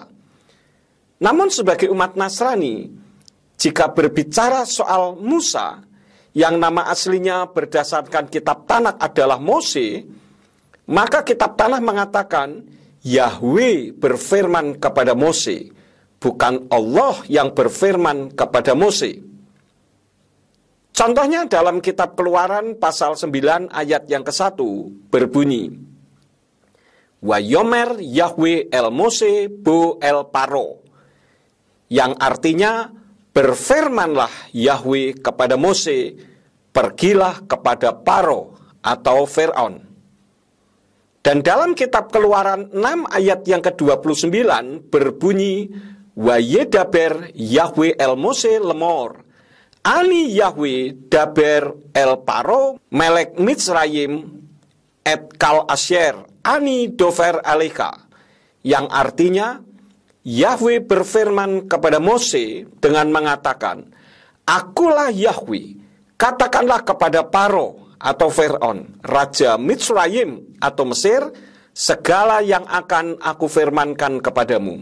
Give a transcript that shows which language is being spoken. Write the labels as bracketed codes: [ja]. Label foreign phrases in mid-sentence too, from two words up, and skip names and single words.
[id] Namun sebagai umat Nasrani, jika berbicara soal Musa, yang nama aslinya berdasarkan kitab Tanakh adalah Mose, maka kitab Tanakh mengatakan Yahweh berfirman kepada Mose, bukan Allah yang berfirman kepada Mose. Contohnya dalam kitab Keluaran pasal 9 ayat yang ke-1 berbunyi, [he] ויאמר יהוה אל משה בא אל פרעה, [id] yang artinya berfirmanlah Yahweh kepada Mose, pergilah kepada Paro atau Fir'aun. Dan dalam kitab Keluaran 6 ayat yang ke-29 berbunyi, [he] וידבר יהוה אל משה לאמר אני יהוה דבר אל פרעה מלך מצרים את כל אשר אני דובר אליך, [id] yang artinya Yahweh berfirman kepada Mose dengan mengatakan, Akulah Yahweh, katakanlah kepada Paro atau Fir'aun, Raja Mitzrayim atau Mesir, segala yang akan aku firmankan kepadamu.